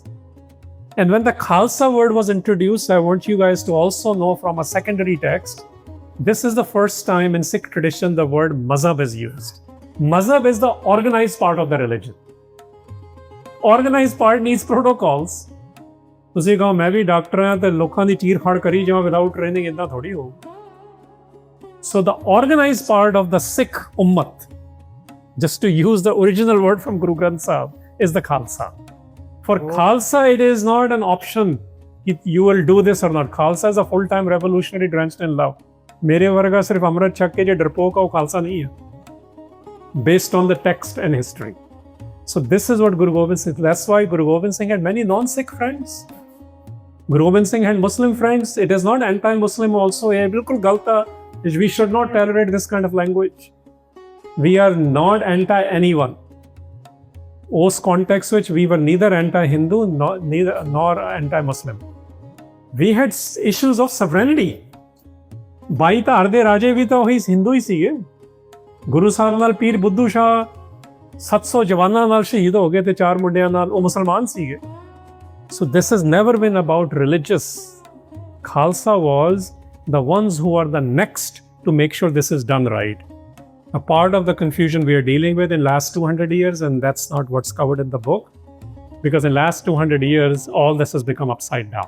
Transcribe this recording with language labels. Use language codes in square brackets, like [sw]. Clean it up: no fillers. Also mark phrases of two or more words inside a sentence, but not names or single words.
[en] And when the Khalsa word was introduced, I want you guys to also know from a secondary text, this is the first time in Sikh tradition the word mazhab is used. Mazhab is the organized part of the religion. Organized part needs protocols. [pa] ਤੁਸੀਂ ਕਹੋ ਮੈਂ ਵੀ ਡਾਕਟਰ ਹਾਂ ਤੇ ਲੋਕਾਂ ਦੀ ਚੀਰ ਫਾੜ ਕਰੀ ਜਾਵਾਂ [en] without training, [pa] ਇਦਾਂ ਥੋੜੀ ਹੋ। [en] So the organized part of the Sikh ummat, just to use the original word from Guru Granth Sahib, is the Khalsa. For Khalsa, it is not an option. You will do this or not. Khalsa is a full-time revolutionary drenched in love. [pa] ਮੇਰੇ ਵਰਗਾ [hi] सिर्फ अमृत छक के जो डरपोक है वो खालसा नहीं है, [en] based on the text and history. So this is what Guru Gobind Singh, that's why Guru Gobind Singh had many non-Sikh friends. Guru Gobind Singh had Muslim friends. It is not anti-Muslim also. [hi] ये बिल्कुल गलत है. [en] We should not tolerate this kind of language. We are not anti-anyone. उस context which we were neither anti-Hindu nor anti-Muslim. We had issues of sovereignty. [pa] 22 ਧਾਰ ਦੇ ਰਾਜੇ ਵੀ ਤਾਂ ਉਹੀ ਹਿੰਦੂ ਹੀ ਸੀਗੇ। ਗੁਰੂ ਸਾਹਿਬ ਨਾਲ ਪੀਰ ਬੁੱਧੂ ਸ਼ਾਹ 700 ਜਵਾਨਾਂ ਨਾਲ ਸ਼ਹੀਦ ਹੋ ਗਏ ਤੇ 4 ਮੁੰਡਿਆਂ ਨਾਲ ਉਹ ਮੁਸਲਮਾਨ ਸੀਗੇ। [en] So this has never been about religious. Khalsa was the ones who are the next to make sure this is done right. A part of the confusion we are dealing with in last 200 years, and that's not what's covered in the book, because in last 200 years, all this has become upside down.